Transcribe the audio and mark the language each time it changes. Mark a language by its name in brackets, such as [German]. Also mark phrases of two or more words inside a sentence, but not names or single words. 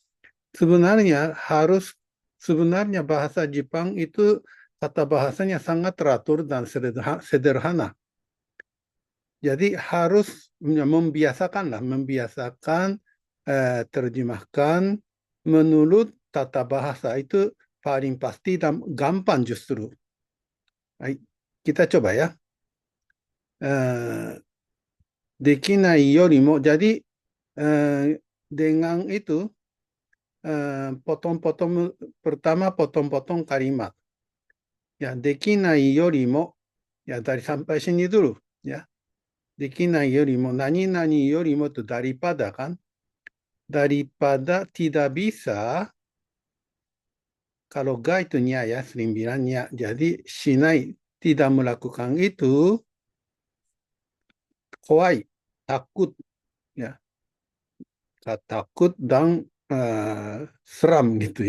[Indonesian] Sebenarnya bahasa Jepang itu kata bahasanya sangat teratur dan sederhana. Jadi harus membiasakan terjemahkan menurut tata bahasa itu paling pasti dan gampang justru. Hai, kita coba ya. [Japanese] できないよりも. [Indonesian] Jadi dengan itu potong-potong kalimat. Ya, [Japanese] できないよりも. [Indonesian] Ya, dari sampai sini dulu. Ya, [Japanese] できないよりも。何々よりも [Indonesian] itu daripada kan. Daripada tidak bisa, kalau ga itu nya ya, sering bilang nya. Jadi, shinai, tidak melakukan itu, kowai, takut. Ya, takut dan seram gitu ya.